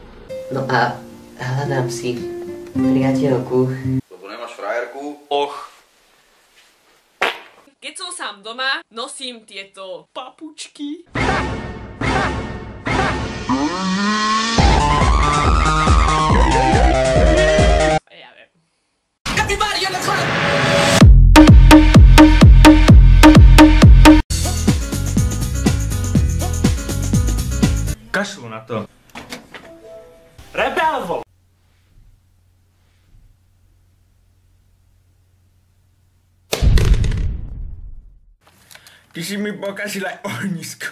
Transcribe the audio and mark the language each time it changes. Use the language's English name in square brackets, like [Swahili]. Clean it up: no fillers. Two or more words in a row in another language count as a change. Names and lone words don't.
[Slovak] No a hľadám si priateľku. Lebo nemáš frajerku? Och. Keď som sám doma, nosím tieto papučky. Ja viem. [English] Everybody in the club! [Slovak] Kašlu na to. Rebelvo! Ty si mi pokazila ohnisko.